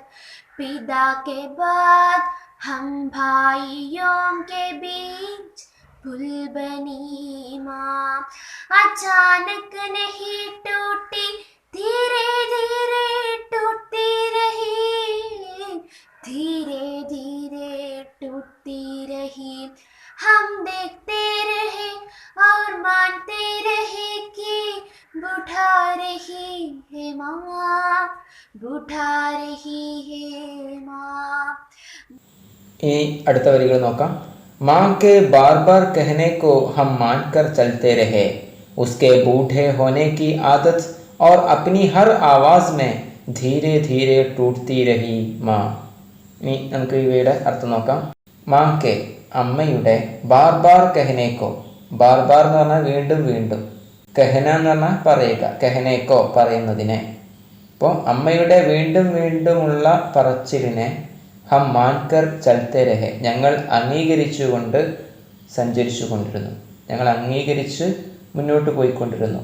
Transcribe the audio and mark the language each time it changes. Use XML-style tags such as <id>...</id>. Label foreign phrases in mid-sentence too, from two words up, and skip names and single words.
<hi>पिता के बाद हम भाइयों के बीच फूल बनी माँ, अचानक नहीं टूटी धीरे धीरे टूटती रही, धीरे धीरे टूटती रही. हम देखते रहे और मानते रहे कि बुढ़ा रही है माँ, बुढ़ा रही है माँ.</hi> <ml>ഇനി അടുത്ത വരികൾ നോക്കാം.</ml> <hi>माँ के बार बार कहने को हम मान कर चलते रहे, उसके बूढ़े होने की आदत और अपनी हर आवाज़ में धीरे धीरे टूटती रही माँ.</hi> <ml>ഇനി നമുക്ക് ഇവയുടെ അർത്ഥം നോക്കാം.</ml> <hi>मां के</hi> <ml>അമ്മയുടെ,</ml> <hi>बार बार कहने को, बार बार</hi> <ml>എന്ന് പറഞ്ഞാൽ വീണ്ടും വീണ്ടും, കഹന എന്ന് പറഞ്ഞാൽ പറയുക, കഹനേക്കോ പറയുന്നതിനെ. അപ്പോൾ അമ്മയുടെ വീണ്ടും വീണ്ടുമുള്ള പറച്ചിലിനെ</ml> <hi>हम मानकर चलते रहे,</hi> <ml>ഞങ്ങൾ അംഗീകരിച്ചുകൊണ്ട് സഞ്ചരിച്ചു കൊണ്ടിരുന്നു, ഞങ്ങൾ അംഗീകരിച്ച് മുന്നോട്ട് പോയിക്കൊണ്ടിരുന്നു.</ml>